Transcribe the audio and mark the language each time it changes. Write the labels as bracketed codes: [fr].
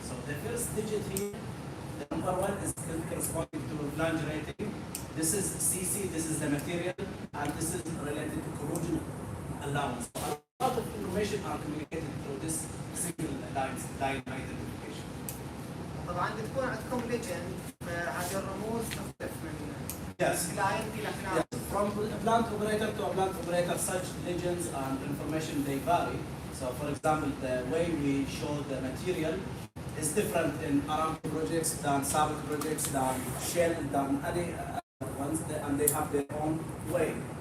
[en] So the first digit here, the number 1 is corresponding to flange rating. This is CC, this is the material, and this is related to corrosion allowance. So a lot of information are communicated through this single line identification. [ar] طبعا بتكون عندكم ليجند هذه الرموز تختلف من [en] Yes. [ar] كلاينت الى كلاينت. [en] Yes. From a plant operator to a plant operator, such legends and information they vary. So, for example, the way we show the material is different in Aramco projects than Sabic projects, than Shell, than any other ones, and they have their own way.